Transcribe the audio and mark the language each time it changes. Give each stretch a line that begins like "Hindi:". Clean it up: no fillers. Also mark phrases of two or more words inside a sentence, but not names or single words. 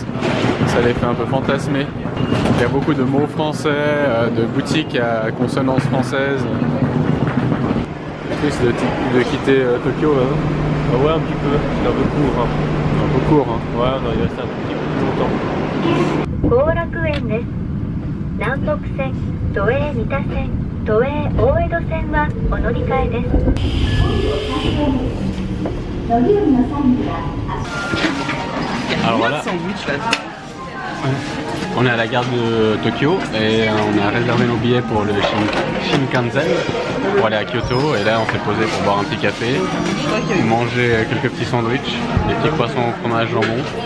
French: Ça les fait un peu fantasmer. Il y a beaucoup de mots français, de boutiques à consonance française. Triste de quitter Tokyo là. Ouais, un petit peu. C'est un peu court. Hein. Un peu court hein. Ouais, on aurait resté un petit peu plus longtemps.
Japanese: 南北線、都営三田線、都営大江戸線はお乗り換えです。
French: Alors voilà, on est à la gare de Tokyo et on a réservé nos billets pour le Shinkansen pour aller à Kyoto et là on s'est posé pour boire un petit café, manger quelques petits sandwichs, des petits poissons au fromage jambon.